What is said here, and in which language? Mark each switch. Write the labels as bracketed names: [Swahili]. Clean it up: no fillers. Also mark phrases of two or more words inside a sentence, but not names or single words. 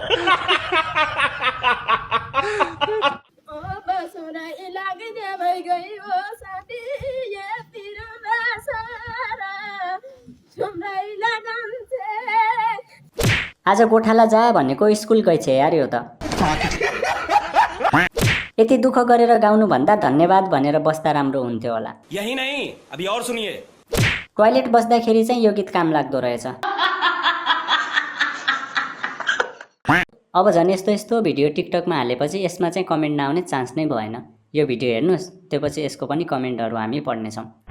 [Nepali] आज गोठाला जा भनेको स्कुल गएछ यार यो त। यति दुःख गरेर गाउनु भन्दा धन्यवाद भनेर बस्दा राम्रो हुन्थ्यो होला। [Hindi] यही नहीं, अभी और सुनिए। [Nepali] टोयलेट बस्दाखेरि चाहिँ यो गीत काम लाग्दो रहेछ। अब झन् यस्तो यस्तो भिडियो टिकटकमा हालेपछि यसमा चाहिँ कमेन्ट नआउने चान्स नै भएन। यो भिडियो हेर्नुहोस्, त्यसपछि यसको पनि कमेन्टहरू हामी पढ्नेछौँ।